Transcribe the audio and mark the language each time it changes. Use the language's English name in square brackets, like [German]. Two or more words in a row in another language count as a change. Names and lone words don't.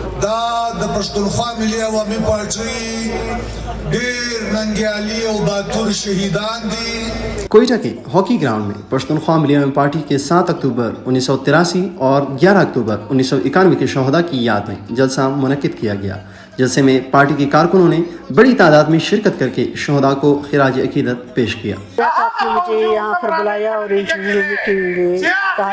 [Pashto] دا د پښتونخوا ملي عوامي پارټي ډېر ننګیالي او باتور شہیدان دی. [Urdu] کوئٹہ کے ہاکی گراؤنڈ میں پشتونخوا ملی عوام پارٹی کے 7 اکتوبر 1983 اور 11 اکتوبر 1991 کے شہداء کی یاد میں جلسہ منعقد کیا گیا. جلسے میں پارٹی کے کارکنوں نے بڑی تعداد میں شرکت کر کے شہداء کو خراج عقیدت پیش کیا. آپ نے مجھے یہاں پر بلایا اور انٹرویو کے لیے کہا.